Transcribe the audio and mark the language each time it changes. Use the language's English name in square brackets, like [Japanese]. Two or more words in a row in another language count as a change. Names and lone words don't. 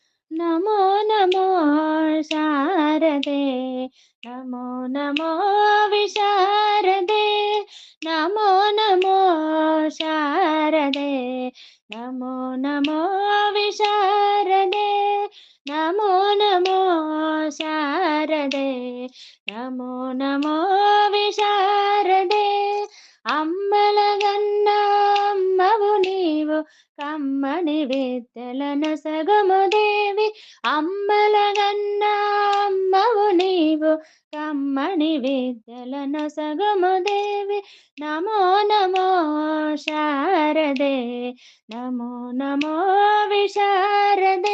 [Sanskrit] नमो नमो शारदे, नमो नमो विशारदे, नमो नमो शारदे, नमो नमो विशारदे, नमो नमो शारदे, नमो नमो विशारदे, [Telugu] అమ్మలగన్న అమ్మవు నీవు [Sanskrit] కమ్మని [Telugu] విద్యలన సగము దేవి, అమ్మలగన్న అమ్మవు నీవు కమ్మని విద్యలన సగము దేవి, [Sanskrit] నమో నమో శారదే, నమో నమో విశారదే,